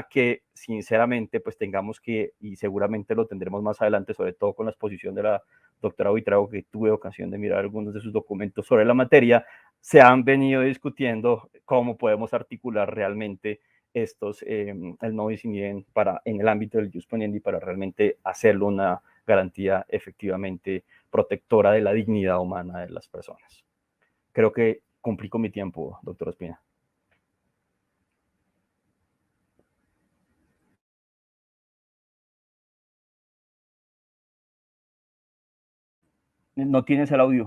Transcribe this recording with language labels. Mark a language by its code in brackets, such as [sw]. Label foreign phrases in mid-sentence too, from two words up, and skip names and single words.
[es] que sinceramente pues tengamos que, y seguramente lo tendremos más adelante, sobre todo con la exposición de la doctora Buitrago, que tuve ocasión de mirar algunos de sus documentos sobre la materia, se han venido discutiendo cómo podemos articular realmente estos, el [la] no bis in idem [es] en el ámbito del [la] jus peniendi [es] para realmente hacerlo una garantía efectivamente protectora de la dignidad humana de las personas. Creo que cumplí con mi tiempo, doctor Ospina. No tienes el audio.